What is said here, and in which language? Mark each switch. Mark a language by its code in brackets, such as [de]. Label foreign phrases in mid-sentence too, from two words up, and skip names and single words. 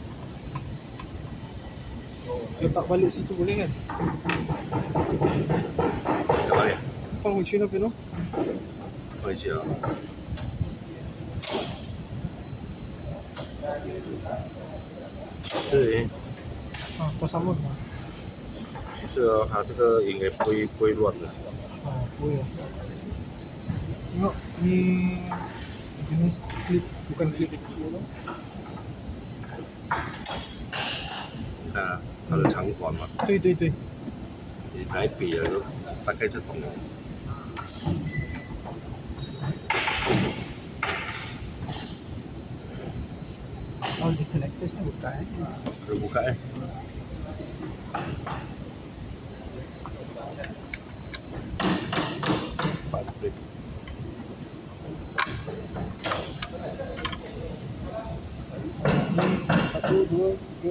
[ms] Letak balik situ boleh kan? Kita balik. Fungsinya apa no? Apa je? [zh] 对 [ms] Tak sama. [zh] 其实它这个应该不会乱的。 [ms] Boleh. Tengok ni jenis klip, bukan klip. [zh] 你看啊，它的长短嘛，对，你来比了都大概就懂了。 [en] All the connectors [ms] ni buka Kita buka Empat plate. Satu, dua, tiga.